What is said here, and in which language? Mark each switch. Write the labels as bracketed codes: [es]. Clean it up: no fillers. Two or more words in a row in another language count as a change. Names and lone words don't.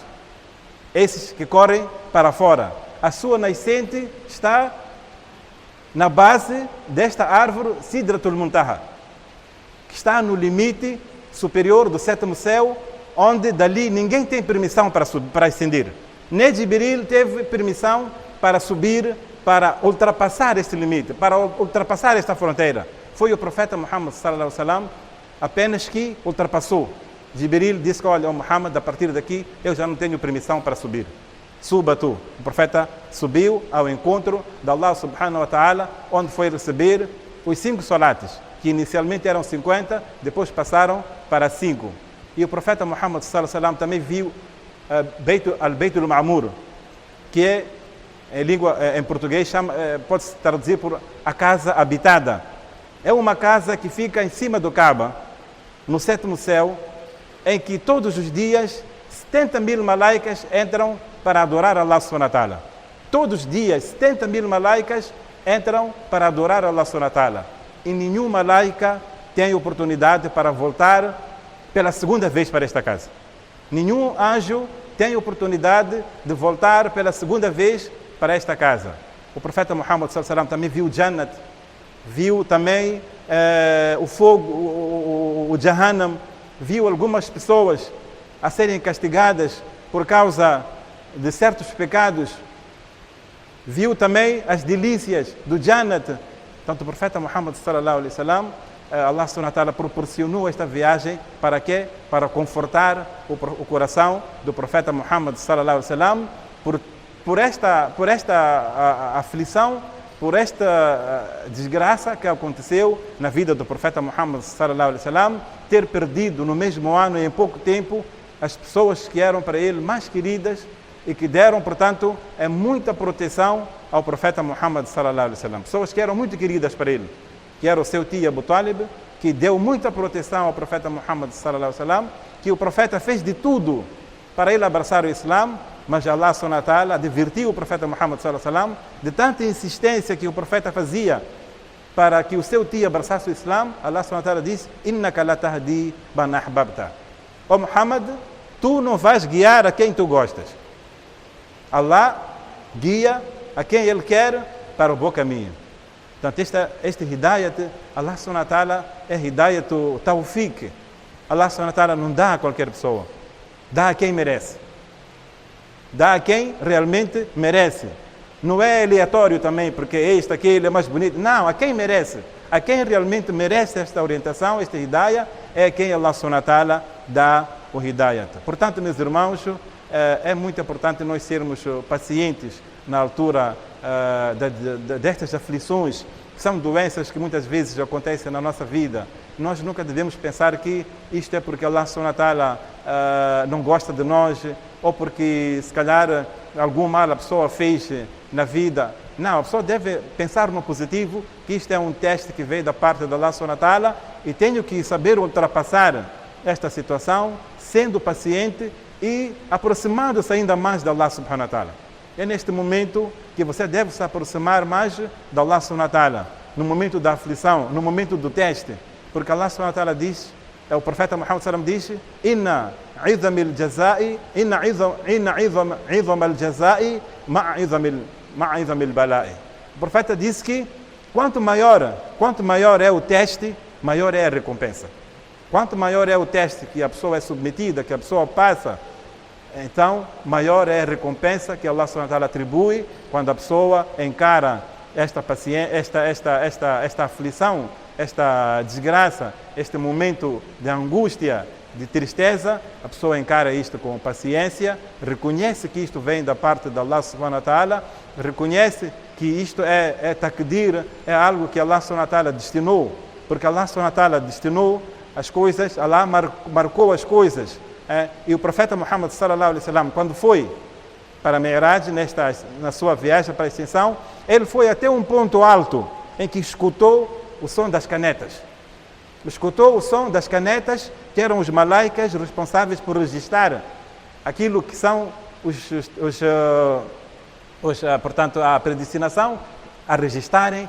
[pt] Esses que correm para fora. A sua nascente está na base desta árvore Sidratul Muntaha, que está no limite superior do 7º céu, onde dali ninguém tem permissão para ascender. Nem Jibril teve permissão para subir, para ultrapassar este limite, para ultrapassar esta fronteira. Foi o profeta Muhammad [ar] صلى الله عليه وسلم [pt] apenas que ultrapassou. Jibril disse que, olha, Muhammad, a partir daqui eu já não tenho permissão para subir. Suba tu. O profeta subiu ao encontro de Allah [ar] سبحانه وتعالى, [pt] onde foi receber os 5 salates, que inicialmente eram 50, depois passaram para 5. E o profeta Muhammad [ar] صلى الله عليه وسلم [pt] também viu Al-Beitul Ma'mur, que é, em português, pode-se traduzir por a casa habitada. É uma casa que fica em cima do Kaaba, no 7º céu, em que todos os dias 70.000 malaicas entram para adorar Allah [ar] سبحانه وتعالى. [pt] Todos os dias 70.000 malaicas entram para adorar Allah [ar] سبحانه وتعالى. [pt] E nenhuma malaica tem oportunidade para voltar pela segunda vez para esta casa. Nenhum anjo tem oportunidade de voltar pela segunda vez para esta casa. O profeta Muhammad [ar] صلى الله عليه وسلم [pt] também viu Jannat, viu também o fogo, o Jahannam, viu algumas pessoas a serem castigadas por causa de certos pecados, viu também as delícias do Jannat. Tanto o profeta Muhammad [ar] صلى الله عليه وسلم, [pt] Allah [ar] سبحانه وتعالى [pt] proporcionou esta viagem para quê? Para confortar o coração do profeta Muhammad [ar] صلى الله عليه وسلم [pt] por esta aflição, por esta desgraça que aconteceu na vida do profeta Muhammad [ar] صلى الله عليه وسلم, [pt] ter perdido no mesmo ano e em pouco tempo as pessoas que eram para ele mais queridas e que deram, portanto, muita proteção ao profeta Muhammad [ar] صلى الله عليه وسلم. [pt] Pessoas que eram muito queridas para ele, que era o seu tio Abu Talib, que deu muita proteção ao profeta Muhammad [ar] صلى الله عليه وسلم, [pt] que o profeta fez de tudo para ele abraçar o Islã, mas Allah [ar] سبحانه وتعالى [pt] advertiu o profeta Muhammad [ar] صلى الله عليه وسلم [pt] de tanta insistência que o profeta fazia para que o seu tio abraçasse o Islã. [ar] الله سبحانه وتعالى [pt] diz: [ar] "إنك لا تهدي من أحببت." [pt] Ó Muhammad, tu não vais guiar a quem tu gostas. Allah guia a quem Ele quer para o bom caminho. Portanto, este hidayat, Allah [ar] سبحانه وتعالى [pt] é [ar] هداية توفيق. [pt] Allah [ar] سبحانه وتعالى [pt] não dá a qualquer pessoa, dá a quem merece. Dá a quem realmente merece. Não é aleatório também, porque este, aquele é mais bonito. Não, a quem merece. A quem realmente merece esta orientação, esta hidayah, é quem Allah [ar] سبحانه وتعالى [pt] dá o hidayat. Portanto, meus irmãos, é muito importante nós sermos pacientes na altura destas aflições, que são doenças que muitas vezes acontecem na nossa vida. Nós nunca devemos pensar que isto é porque Allah [ar] سبحانه وتعالى [pt] não gosta de nós, ou porque se calhar algum mal a pessoa fez na vida. Não, a pessoa deve pensar no positivo, que isto é um teste que veio da parte de Allah [ar] سبحانه وتعالى, [pt] e tenho que saber ultrapassar esta situação, sendo paciente e aproximando-se ainda mais de Allah [ar] سبحانه وتعالى. [pt] É neste momento que você deve se aproximar mais de Allah [ar] سبحانه وتعالى, [pt] no momento da aflição, no momento do teste, porque Allah [ar] سبحانه وتعالى [pt] diz, o profeta Muhammad sallam diz, [ar] إن عظم الجزاء مع البلاء. [pt] O profeta disse que quanto maior é o teste, maior é a recompensa. Quanto maior é o teste que a pessoa é submetida, que a pessoa passa, então maior é a recompensa que Allah [ar] سبحانه وتعالى [pt] atribui quando a pessoa encara esta aflição, esta desgraça, este momento de angústia, de tristeza. A pessoa encara isto com paciência, reconhece que isto vem da parte de Allah [ar] سبحانه وتعالى, [pt] reconhece que isto é takdir, é algo que Allah [ar] سبحانه وتعالى [pt] destinou, porque Allah [ar] سبحانه وتعالى [pt] destinou as coisas, Allah marcou as coisas. E o profeta Muhammad [ar] صلى الله عليه وسلم, [pt] quando foi para Mi'raj, na sua viagem para a extensão, ele foi até um ponto alto em que escutou o som das canetas. Escutou o som das canetas, que eram os malaicas responsáveis por registrar aquilo que são portanto, a predestinação, a registarem.